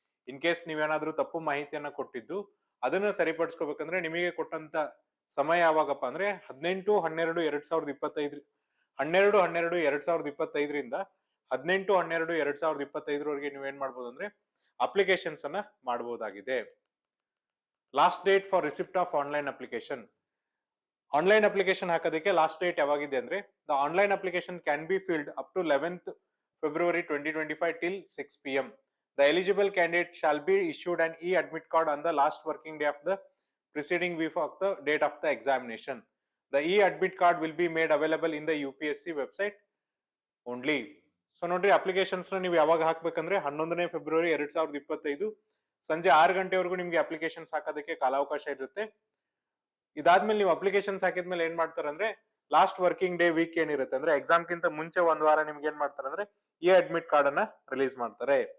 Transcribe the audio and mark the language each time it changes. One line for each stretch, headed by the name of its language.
Kannada: In case ನೀವೇನಾದ್ರೂ ತಪ್ಪು ಮಾಹಿತಿಯನ್ನ ಕೊಟ್ಟಿದ್ದು ಅದನ್ನ ಸರಿಪಡಿಸ್ಕೋಬೇಕಂದ್ರೆ ನಿಮಗೆ ಕೊಟ್ಟಂತ ಸಮಯ ಯಾವಾಗಪ್ಪ ಅಂದ್ರೆ 18/12/2025 12/12/2025ರಿಂದ 18/12/2025 ನೀವೇನ್ ಮಾಡ್ಬೋದು ಅಂದ್ರೆ ಅಪ್ಲಿಕೇಶನ್ಸ್ ಅನ್ನ ಮಾಡಬಹುದಾಗಿದೆ.
English: Last date for receipt of online application. Online application
Kannada: ಹಾಕೋದಕ್ಕೆ
English: last date
Kannada: ಯಾವಾಗಿದೆ ಅಂದ್ರೆ
English: The online application can be filled up to 11th February 2025 till 6 PM. The eligible candidate shall be issued an e-admit card on the last working day of the preceding week of the date of the examination. The e-admit card will be made available in the UPSC website only.
Kannada: So ನೋಡ್ರಿ, applications ನೀವು ಯಾವಾಗ ಹಾಕ್ಬೇಕಂದ್ರೆ 11ನೇ February 2025 ಸಂಜೆ 6 ಗಂಟೆವರೆಗೂ ನಿಮ್ಗೆ applications ಹಾಕೋದಕ್ಕೆ ಕಾಲಾವಕಾಶ ಇರುತ್ತೆ. ಇದಾದ್ಮೇಲೆ ನೀವು ಅಪ್ಲಿಕೇಶನ್ಸ್ ಹಾಕಿದ್ಮೇಲೆ ಏನ್ ಮಾಡ್ತಾರೆ ಅಂದ್ರೆ ಲಾಸ್ಟ್ ವರ್ಕಿಂಗ್ ಡೇ ವೀಕ್ ಏನಿರುತ್ತೆ ಅಂದ್ರೆ ಎಕ್ಸಾಮ್ ಗಿಂತ ಮುಂಚೆ ಒಂದ್ ವಾರ ನಿಮ್ಗೆ ಏನ್ ಮಾಡ್ತಾರೆ ಅಂದ್ರೆ ಈ ಅಡ್ಮಿಟ್ ಕಾರ್ಡ್ ಅನ್ನ ರಿಲೀಸ್ ಮಾಡ್ತಾರೆ.